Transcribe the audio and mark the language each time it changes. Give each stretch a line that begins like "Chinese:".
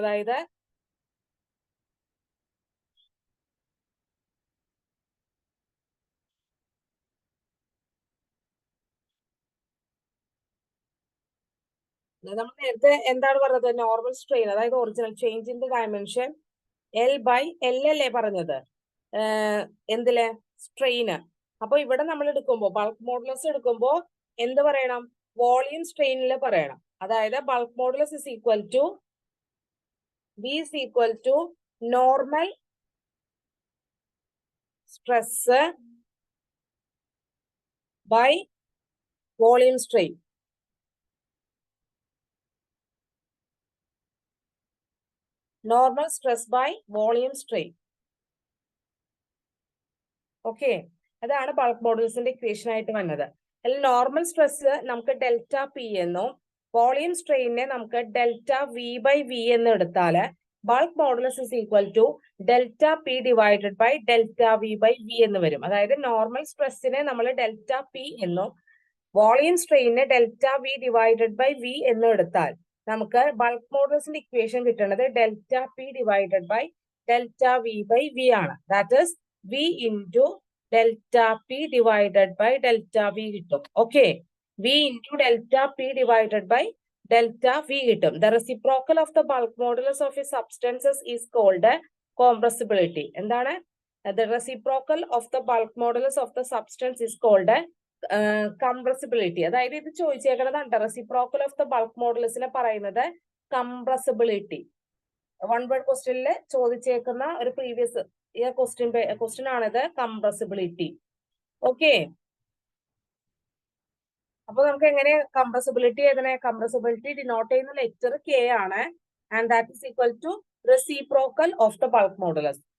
Malayalam: അതായത് നമ്മൾ നേരത്തെ എന്താണ് പറഞ്ഞത്? നോർമൽ സ്ട്രെയിൻ, അതായത് original change in the dimension L/L അല്ലേ പറഞ്ഞത് എന്തില്? സ്ട്രെയിന്. അപ്പൊ ഇവിടെ നമ്മൾ എടുക്കുമ്പോ ബൾക്ക് മോഡുലസ് എടുക്കുമ്പോ എന്ത് പറയണം? വോളിയം സ്ട്രെയിനിൽ പറയണം.
English: അതായത് bulk modulus is equal to V is equal to normal stress by volume strain. Normal stress by volume strain.
Malayalam: Okay, അതാണ് ബൾക്ക് മോഡുലസിന്റെ ഇക്വേഷൻ ആയിട്ട് വന്നത്. അതിൽ നോർമൽ സ്ട്രെസ് നമുക്ക് ഡെൽറ്റ പി എന്നും വോളിയം സ്ട്രെയിനെ നമുക്ക് ഡെൽറ്റ വി ബൈ വി എന്ന് എടുത്താല്
English: bulk modulus is equal to delta p divided by delta v by v
Malayalam: എന്ന് വരും. അതായത് നോർമൽ സ്ട്രെസ്സിനെ നമ്മൾ ഡെൽറ്റ പി എന്നും volume സ്ട്രെയിനെ delta V divided by V എന്നും എടുത്താൽ നമുക്ക് ബൾക്ക് മോഡുലസിന്റെ ഇക്വേഷൻ കിട്ടുന്നത് delta P divided by delta V by V ആണ്.
English: That is V into delta P divided by delta V കിട്ടും. Okay, V into delta P divided by delta V കിട്ടും. The reciprocal of the bulk modulus of a substances is called compressibility. എന്താണ്? The reciprocal of the bulk modulus of the substance is called compressibility.
Malayalam: അതായത് ഇത് ചോദിച്ചേക്കുന്നതാണ്.
English: reciprocal of the bulk modulus
Malayalam: നെ പറയുന്നത് compressibility. One word ക്വസ്റ്റ്യനിൽ ചോദിച്ചേക്കുന്ന ഒരു previous question ആണിത്, compressibility. Okay, അപ്പൊ നമുക്ക് എങ്ങനെ കംപ്രസിബിലിറ്റി എഴുതണേ? കംപ്രസിബിലിറ്റി ഡിനോട്ട് ചെയ്യുന്ന ലെറ്റർ K ആണ്.
English: And that is equal to reciprocal of the bulk modulus.